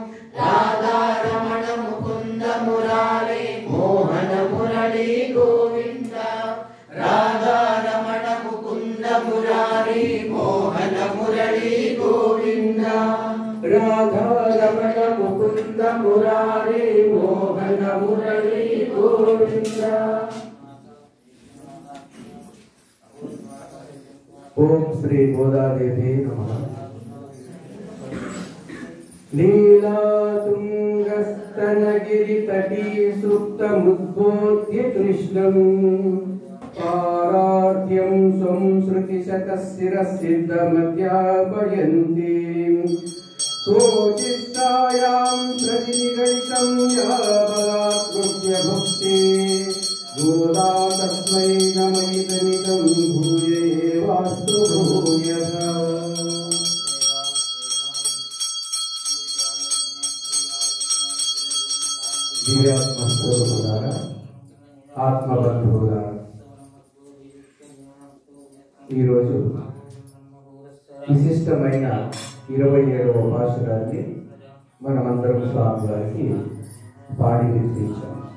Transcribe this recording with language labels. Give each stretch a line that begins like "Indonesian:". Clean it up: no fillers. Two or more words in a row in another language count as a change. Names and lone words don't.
Sanskrit: రాధారమణ ముకుంద మురారి మోహన మురళి గోవింద రాధారమణ ముకుంద మురారి మోహన మురళి గోవింద రాధారమణ ముకుంద మురారి మోహన మురళి గోవింద. ఓం శ్రీ గోదాదేవి నమః. लीलातुङ्गस्तनगिरितटी सुप्तमुद्बोध्य कृष्णं पारार्ध्यं स्वं श्रुतिशतशिरसिद्धमध्यापयन्ति सोचिष्टायां प्रतिनिगलितं या बलात्कृत्य भक्ति गोदा तस्मै नमैतनितं भूयेवास्तु भूयः.
Telugu: దివ్యాత్మస్వరూపులారా ఆత్మబంధువులారా ఈరోజు విశిష్టమైన 27వ భాషరాన్ని మనమందరం స్వామి వారికి పాడి నిర్దించాం.